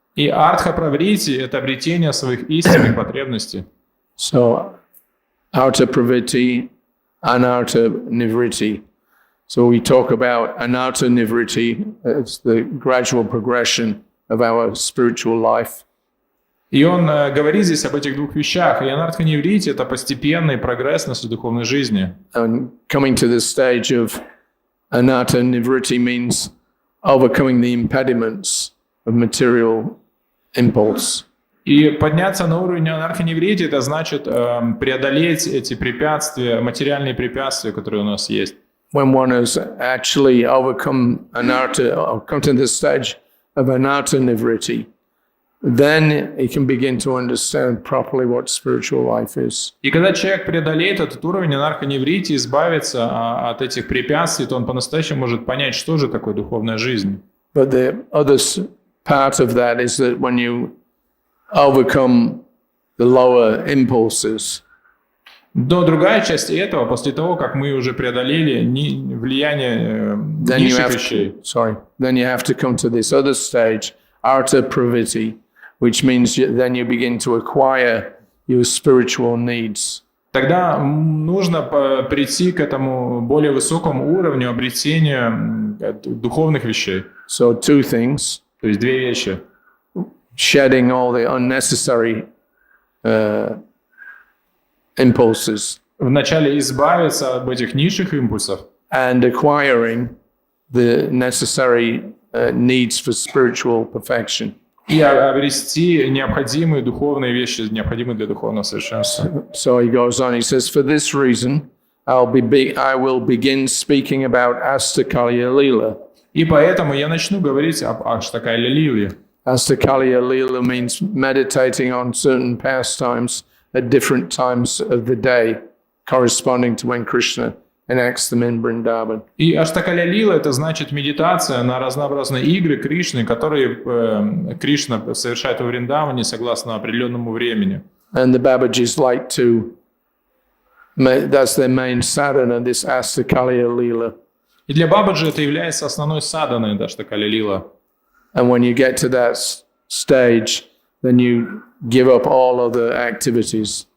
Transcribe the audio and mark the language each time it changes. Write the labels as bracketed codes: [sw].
[ru] И артха-праврити – это обретение своих истинных потребностей. [en] So, Artha Pravritti, Anartha Nivriti. So we talk about Anartha Nivriti, it's the gradual progression of our spiritual life. [ru] И он говорит здесь об этих двух вещах. И анартха-неврити – это постепенный прогресс нашей духовной жизни. [en] And coming to the stage of Anartha Nivriti means overcoming the impediments of material impulse. [ru] И подняться на уровень анарха-неврити – это значит преодолеть эти препятствия, материальные препятствия, которые у нас есть. [en] When one has actually overcome Anartha, or come to the stage of Anartha Nivriti, then he can begin to understand properly what spiritual life is. [ru] И когда человек преодолеет этот уровень анарха-неврити, избавится от этих препятствий, то он по-настоящему может понять, что же такое духовная жизнь. [en] But the other part of that is that when you overcome the lower impulses, [ru] Но другая часть этого, после того, как мы уже преодолели влияние низших вещей, [en] then you have to come to this other stage, Artha Pravritti, which means then you begin to acquire your spiritual needs. [ru] Тогда нужно прийти к этому более высокому уровню обретения духовных вещей. [en] So two things. [ru] То есть две вещи. [en] Shedding all the unnecessary impulses. [ru] Вначале избавиться от этих низших импульсов. [en] And acquiring the necessary needs for spiritual perfection. [ru] И обрести необходимые духовные вещи, необходимые для духовного совершенства. [en] So he goes on, he says, for this reason, I will begin speaking about Astakalya Leela. [ru] И поэтому я начну говорить об Аштакалия Лиле. [en] Astakalya Leela means meditating on certain pastimes at different times of the day, corresponding to when Krishna enacts them in Vrindavan. [ru] И Аштакалия Лила – это значит медитация на разнообразные игры Кришны, которые Кришна совершает во Вриндаване согласно определенному времени. [en] And the Babajis like to, that's their main sadhana, this Astakalya Leela. [ru] И для Бабаджи это является основной саданой Аштакалия Лила. [en] And when you get to that stage, then you give up all other activities.